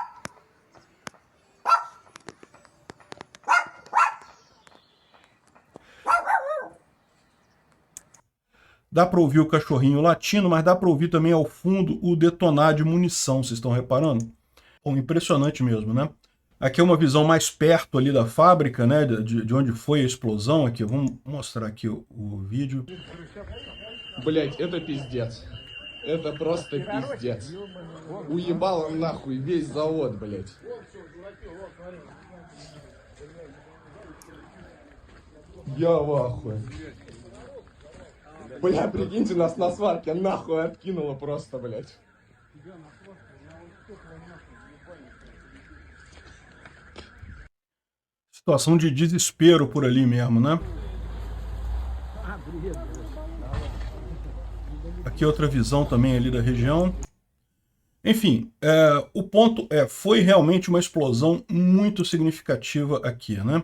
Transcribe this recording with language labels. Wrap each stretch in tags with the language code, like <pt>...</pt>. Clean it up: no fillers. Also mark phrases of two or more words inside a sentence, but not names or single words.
<pt>Dá para ouvir o cachorrinho latindo, mas dá para ouvir também ao fundo o detonar de munição, vocês estão reparando? Bom, impressionante mesmo, né? Aqui é uma visão mais perto ali da fábrica, né, de onde foi a explosão. Aqui, vamos mostrar aqui o vídeo.</pt> <ru>Блять, это пиздец. Это просто пиздец. Уебало нахуй весь завод, блять. Я в ахуе. Бля, прикиньте, нас на сварке нахуй откинуло просто, блять.</ru> <pt>Situação de desespero por ali mesmo, né? Aqui outra visão também ali da região. Enfim, o ponto foi realmente uma explosão muito significativa aqui, né?</pt>